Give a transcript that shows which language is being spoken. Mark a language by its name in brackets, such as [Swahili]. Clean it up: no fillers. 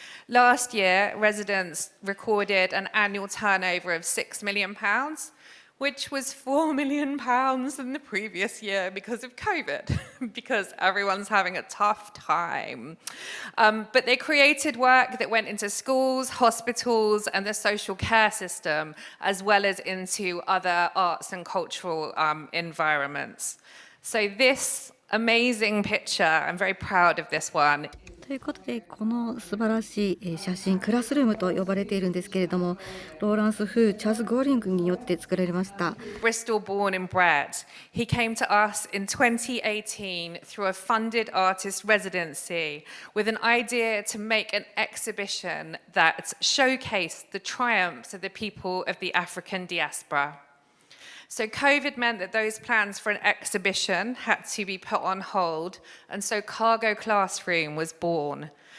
[English] Last year, residents recorded an annual turnover of £6 million, which was £4 million than the previous year because of COVID, because everyone's having a tough time. But they created work that went into schools, hospitals, and the social care system, as well as into other arts and cultural environments. So this amazing picture, I'm very proud of this one. [Japanese] ということで、この素晴らしい写真、クラスルームと呼ばれているんですけれども、ローランス・フー・チャーズ・ゴーリングによって作られました。 [English] Bristol born and bred. He came to us in 2018 through a funded artist residency with an idea to make an exhibition that showcased the triumphs of the people of the African diaspora. So COVID meant that those plans for an exhibition had to be put on hold, and so Cargo Classroom was born.